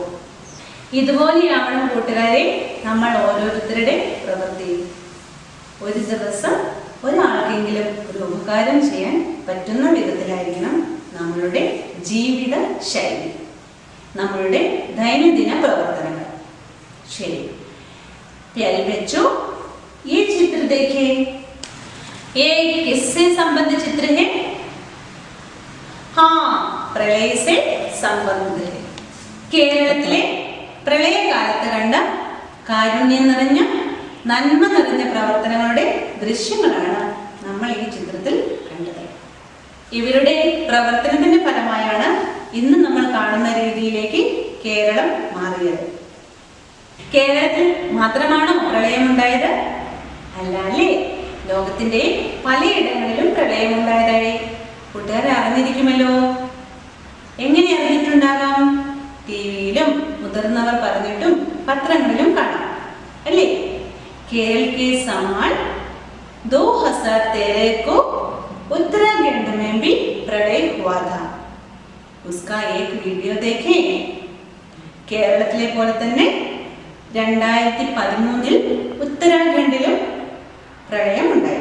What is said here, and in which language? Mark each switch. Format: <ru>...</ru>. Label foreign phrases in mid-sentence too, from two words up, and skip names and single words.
<ml>ഇതുപോലെയാവണം കൂട്ടുകാരെ നമ്മൾ ഓരോരുത്തരുടെ പ്രവൃത്തി. ഒരു ദിവസം ഒരാൾക്കെങ്കിലും ഒരു ഉപകാരം ചെയ്യാൻ പറ്റുന്ന വിധത്തിലായിരിക്കണം നമ്മളുടെ ജീവിത ശൈലി, നമ്മളുടെ ദൈനംദിന പ്രവർത്തനങ്ങൾ. ശരി,</ml> <hi>प्यारे बच्चों, ये चित्र देखिए। ये किससे संबंधित चित्र है? പ്രളയ से संबंधित है.</hi> <ml>കേരളത്തിലെ പ്രളയകാലത്ത് കണ്ട കാരുണ്യം നിറഞ്ഞ നന്മ നിറഞ്ഞ പ്രവർത്തനങ്ങളുടെ ദൃശ്യങ്ങളാണ് നമ്മൾ ഈ ചിത്രത്തിൽ കണ്ടത്. ഇവരുടെ പ്രവർത്തനത്തിന്റെ ഫലമായാണ് ഇന്ന് നമ്മൾ കാണുന്ന രീതിയിലേക്ക് കേരളം മാറിയത്. കേരളത്തിൽ മാത്രമാണോ പ്രളയമുണ്ടായത്? അല്ല അല്ലേ? ലോകത്തിന്റെ പലയിടങ്ങളിലും പ്രളയമുണ്ടായതായി കൂട്ടുകാർ അറിഞ്ഞിരിക്കുമല്ലോ. എങ്ങനെ അറിഞ്ഞിട്ടുണ്ടാകാം? ടിവിയിലും മുതിർന്നവർ പറഞ്ഞിട്ടും പത്രങ്ങളിലും കാണാം അല്ലേ?</ml> <hi>केरल के समान 2013 को उत्तराखंड में भी प्रलय हुआ था. उसका एक वीडियो देखें.</hi> <ml>കേരളത്തിലെ പോലെ തന്നെ 2013 ഉത്തരാഖണ്ഡിലും പ്രളയമുണ്ടായി.</ml>